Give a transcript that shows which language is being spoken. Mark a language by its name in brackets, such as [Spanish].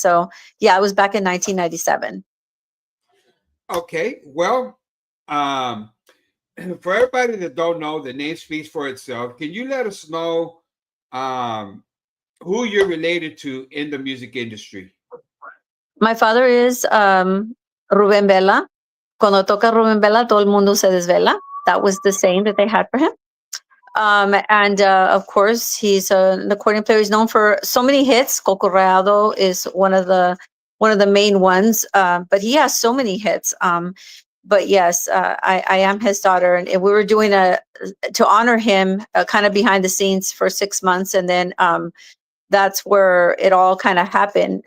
[English] So yeah, it was back in 1997. Okay, well, um, for everybody that don't know, the name speaks for itself. Can you let us know um, who you're related to in the music industry? My father is Ruben Vela. [Spanish] Cuando toca Ruben Vela, todo el mundo se desvela. [English] That was the saying that they had for him. And of course, he's an accordion player. He's known for so many hits. Cocorreado is one of the main ones, but he has so many hits. But yes, I am his daughter, and we were doing a to honor him, kind of behind the scenes for 6 months, and then that's where it all kind of happened.